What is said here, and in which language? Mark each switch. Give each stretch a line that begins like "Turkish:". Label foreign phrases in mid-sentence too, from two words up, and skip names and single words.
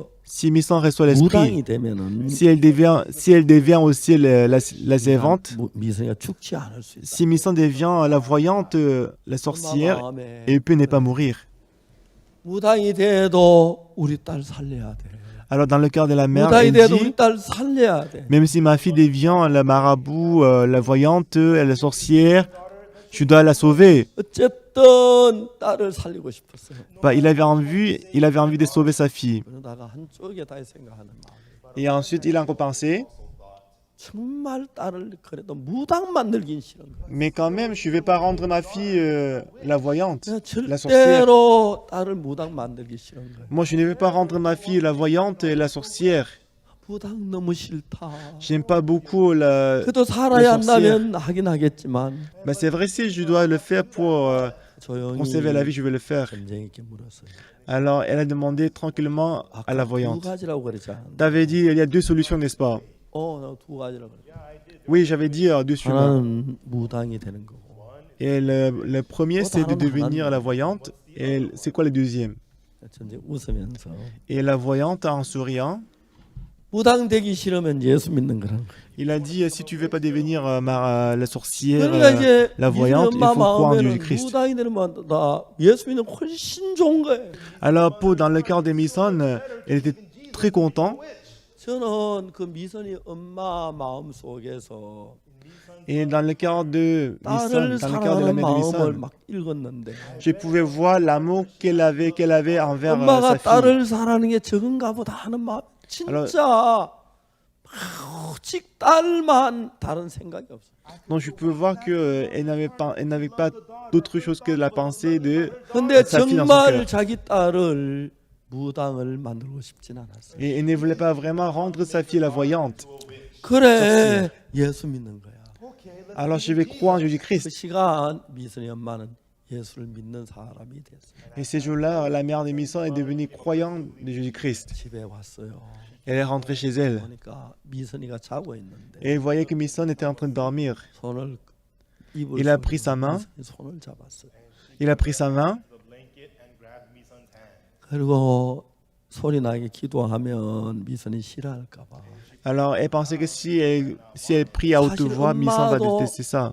French: si Misson reçoit l'esprit,
Korean: 무당이 되면은
French: si elle devient aussi la servante,
Korean: 미선이가 죽지 않을 수 있다.
French: si Misson devient la voyante, la sorcière,
Korean: 마음에
French: elle peut ne pas mourir.
Korean: 무당이 돼도 우리 딸 살려야 돼.
French: Alors, dans le cœur de la mère,
Korean: 무당이
French: elle
Korean: 돼도
French: dit,
Korean: 우리 딸 살려야 돼.
French: même si ma fille devient la marabout, la voyante, la sorcière, je dois la sauver.
Korean: 어쨌든 딸을 살리고 싶었어요.
French: Bah, il avait envie de sauver sa fille.
Korean: 그러다가 한쪽에 다 생각하는 마음.
French: Et ensuite, il a repensé,
Korean: 정말 딸을 그래도 무당 만들긴 싫은 거야.
French: mais quand même, je ne vais pas rendre ma fille la voyante,
Korean: 그냥
French: la sorcière.
Korean: 절대로 딸을 무당 만들기 싫은 거야.
French: Moi, je ne vais pas rendre ma fille la voyante et la sorcière.
Korean: 무당 너무 싫다.
French: J'aime pas beaucoup la...
Korean: 그래도 살아야
French: les sorcières.
Korean: 한다면 하긴 하겠지만
French: Bah, c'est vrai, si je dois le faire pour
Korean: 조용히
French: conserver la vie, je vais le faire.
Korean: 점쟁이께 물었어요.
French: Alors, elle a demandé tranquillement à la
Korean: 두
French: voyante.
Korean: 가지라고 그러지 않았나?
French: T'avais dit, il y a deux solutions, n'est-ce pas?
Korean: 나 두 가지라고 그래.
French: Oui, j'avais dit deux suivants.
Korean: 하나는 무당이 되는 거고.
French: Et le premier, c'est de devenir la voyante. Et c'est quoi le deuxième?
Korean: 이제 웃으면서
French: Et la voyante, en souriant,
Korean: 무당 되기 싫으면 예수 믿는 거란 거야.
French: il a dit, si tu veux pas devenir la sorcière,
Korean: 그러니까 이제
French: la voyante, il
Korean: 엄마
French: faut croire en
Korean: 마음에는
French: Jésus-Christ.
Korean: 무당이 되는 마음보다 예수 믿는 훨씬 좋은 거예요.
French: Alors, dans le cœur de Misson, elle était très contente.
Korean: 저는 그 미선이 엄마 마음 속에서
French: Et dans le cœur de Misson,
Korean: 딸을
French: dans le cœur de la
Korean: 사랑하는
French: mère de
Korean: 마음을
French: Misson,
Korean: 막 읽었는데
French: je pouvais voir l'amour qu'elle avait envers
Korean: 엄마가
French: sa fille.
Korean: 딸을 사랑하는 게 적은가 보다 하는 마음 진짜 오직 딸만 다른 생각이 없어.
French: Donc je peux voir que elle n'avait pas d'autre chose que la pensée de
Korean: 근데
French: sa fille dans son
Korean: 정말
French: cœur.
Korean: 자기 딸을 무당을 만들고 싶진 않았어요.
French: Et elle ne voulait pas vraiment rendre sa fille la voyante.
Korean: 그래 예수 믿는 거야.
French: Alors je vais croire en
Korean: 그
French: Jésus-Christ.
Korean: 시간 미선이 엄마는 예수를 믿는 사람이 됐어요.
French: Et ces jours-là, la mère de Misson est devenue croyante de Jésus-Christ.
Korean: 집에 왔어요.
French: Elle est rentrée chez elle.
Korean: 보니까 미선이가 자고 있는데
French: Et elle voyait que Misson était en train de dormir.
Korean: 손을 입을
French: Il a pris sa main.
Korean: 손을 잡았어요.
French: Il a pris sa main.
Korean: 그리고 소리 나게 기도하면 미선이 싫어할까 봐.
French: Alors elle pensait que si elle prie à haute voix, Misson va détester ça.